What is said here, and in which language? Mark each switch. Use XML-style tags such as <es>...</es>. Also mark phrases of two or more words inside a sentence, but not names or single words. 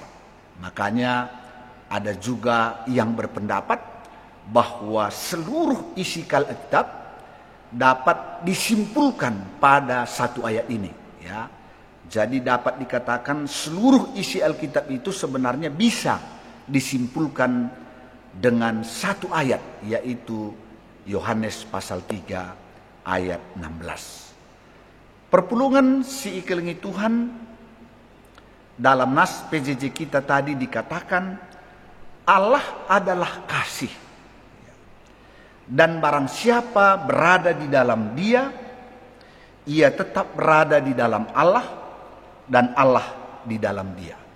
<id>Makanya ada juga yang berpendapat bahwa seluruh isi Alkitab dapat disimpulkan pada satu ayat ini, ya. Jadi dapat dikatakan seluruh isi Alkitab itu sebenarnya bisa disimpulkan dengan satu ayat, yaitu Yohanes pasal 3 ayat 16.</id> <btx>Perpulungan si ikelengi Tuhan</btx> <id>dalam nas PJJ kita tadi dikatakan Allah adalah kasih, dan barang siapa berada di dalam Dia, ia tetap berada di dalam Allah, dan Allah di dalam Dia.</id>